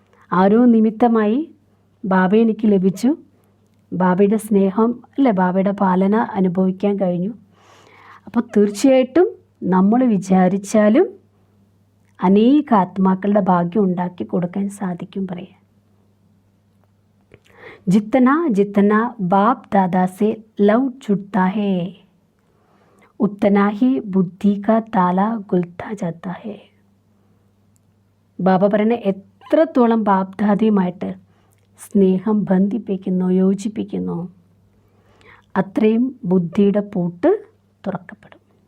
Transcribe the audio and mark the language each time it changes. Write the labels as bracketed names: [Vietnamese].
[Malayalam] ആരോ നിമിത്തമായി ബാബ എനിക്ക് ലഭിച്ചു. ബാബയുടെ സ്നേഹം അല്ലേ, ബാബയുടെ പാലന അനുഭവിക്കാൻ കഴിഞ്ഞു. അപ്പോൾ തീർച്ചയായിട്ടും നമ്മൾ വിചാരിച്ചാലും അനേക ആത്മാക്കളുടെ ഭാഗ്യം ഉണ്ടാക്കി കൊടുക്കാൻ സാധിക്കും പറയാം. [Hindi] जितना जितना बाप दादा से लव जुड़ता है उतना ही बुद्धि का ताला खुलता जाता है. [Malayalam] ബാബ പറയുന്ന എത്രത്തോളം ബാപ്പ് ദാദയുമായിട്ട് സ്നേഹം ബന്ധിപ്പിക്കുന്നു, യോജിപ്പിക്കുന്നു, അത്രയും ബുദ്ധിയുടെ പൂട്ട് തുറക്കപ്പെടും.